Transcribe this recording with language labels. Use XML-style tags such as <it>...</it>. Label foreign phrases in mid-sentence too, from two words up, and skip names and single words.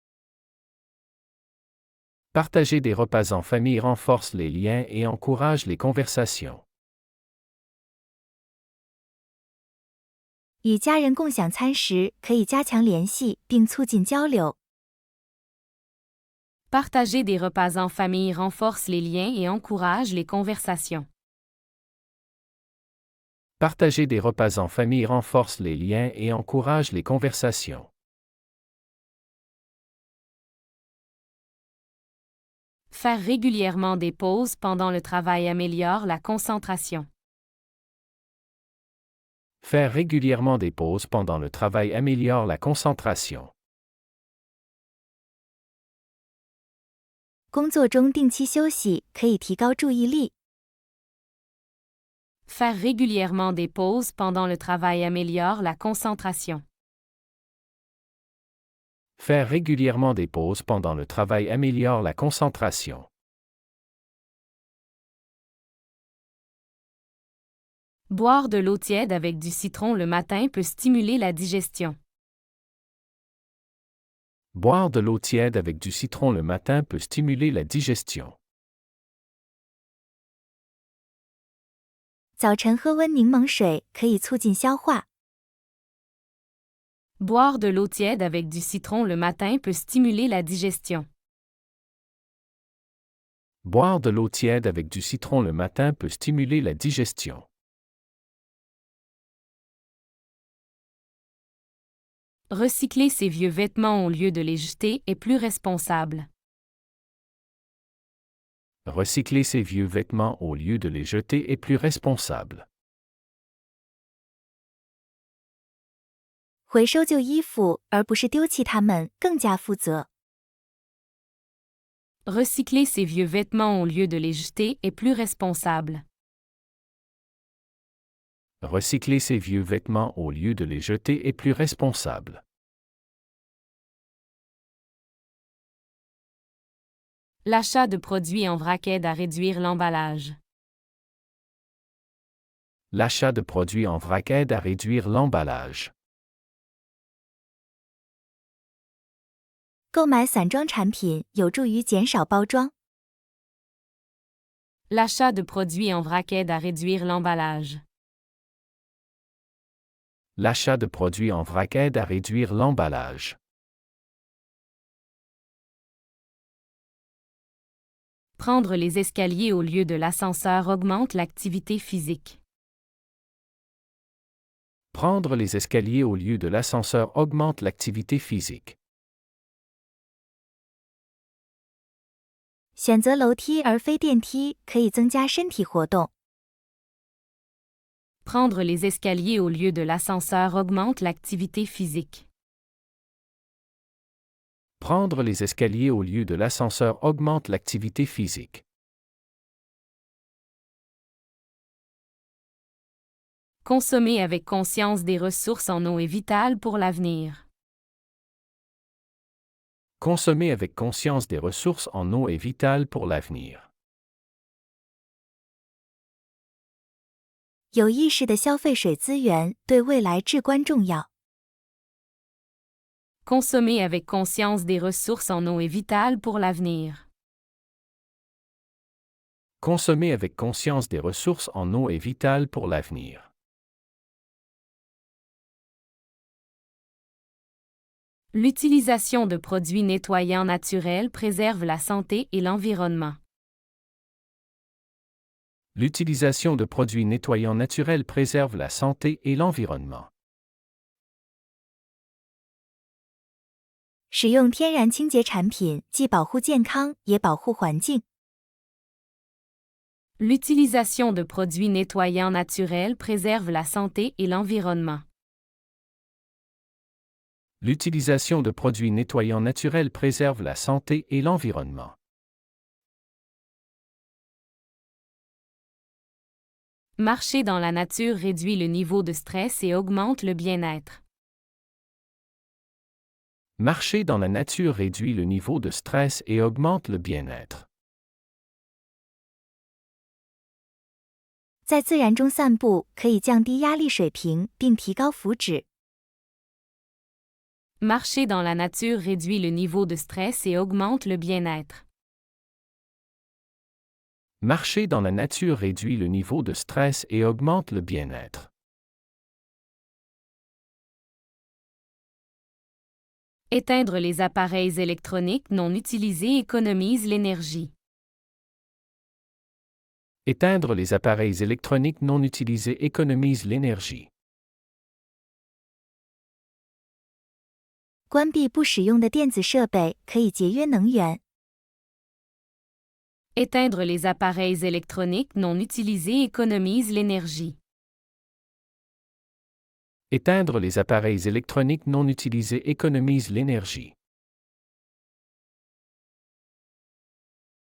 <fr>Partager des repas en famille renforce les liens et encourage les conversations.</fr> <zh>与家人共享餐食可以加强联系并促进交流。</zh> <fr>Partager des repas en famille renforce les liens et encourage les conversations. Partager des repas en famille renforce les liens et encourage les conversations. Faire régulièrement des pauses pendant le travail améliore la concentration. Faire régulièrement des pauses pendant le travail améliore la concentration.</fr> <zh>工作中定期休息可以提高注意力。</zh> <fr>Faire régulièrement des pauses pendant le travail améliore la concentration. Faire régulièrement des pauses pendant le travail améliore la concentration. Boire de l'eau tiède avec du citron le matin peut stimuler la digestion. Boire de l'eau tiède avec du citron le matin peut stimuler la digestion.</fr> <zh>早晨喝温柠檬水可以促进消化。</zh> <fr>Boire de l'eau tiède avec du citron le matin peut stimuler la digestion. Boire de l'eau tiède avec du citron le matin peut stimuler la digestion. Recycler ses vieux vêtements au lieu de les jeter est plus responsable. Recycler ses vieux vêtements au lieu de les jeter est plus responsable.</fr> <zh>回收旧衣服而不是丢弃它们更加负责。</zh> <fr>Recycler ses vieux vêtements au lieu de les jeter est plus responsable. Recycler ses vieux vêtements au lieu de les jeter est plus responsable. L'achat de produits en vrac aide à réduire l'emballage. L'achat de produits en vrac aide à réduire l'emballage.</fr> <zh>购买散装产品有助于减少包装。</zh> <fr>L'achat de produits en vrac aide à réduire l'emballage. L'achat de produits en vrac aide à réduire l'emballage. Prendre les escaliers au lieu de l'ascenseur augmente l'activité physique. Prendre les escaliers au lieu de l'ascenseur augmente l'activité physique.</fr> <zh>选择楼梯而非电梯可以增加身体活动。</zh> <fr>Prendre les escaliers au lieu de l'ascenseur augmente l'activité physique. Prendre les escaliers au lieu de l'ascenseur augmente l'activité physique. Consommer avec conscience des ressources en eau est vital pour l'avenir. Consommer avec conscience des ressources en eau est vital pour l'avenir.</fr> <zh>有意识地消费水资源对未来至关重要。</zh> <fr>Consommer avec conscience des ressources en eau est vital pour l'avenir. Consommer avec conscience des ressources en eau est vital pour l'avenir. L'utilisation de produits nettoyants naturels préserve la santé et l'environnement. L'utilisation de produits nettoyants naturels préserve la santé et l'environnement.</fr> <zh>使用天然清洁产品既保护健康也保护环境。</zh> <fr>L'utilisation de produits nettoyants naturels préserve la santé et l'environnement. L'utilisation de produits nettoyants naturels préserve la santé et l'environnement. Marcher dans la nature réduit le niveau de stress et augmente le bien-être. Marcher dans la nature réduit le niveau de stress et augmente le bien-être.</fr> <zh>在自然中散步可以降低压力水平并提高福祉。</zh> <fr>Marcher dans la nature réduit le niveau de stress et augmente le bien-être. Marcher dans la nature réduit le niveau de stress et augmente le bien-être. Éteindre les appareils électroniques non utilisés économise l'énergie. Éteindre les appareils électroniques non utilisés économise l'énergie.</fr> <zh>关闭不使用的电子设备可以节约能源。</zh> <fr>Éteindre les appareils électroniques non utilisés économise l'énergie. Éteindre les appareils électroniques non utilisés économise l'énergie.</fr>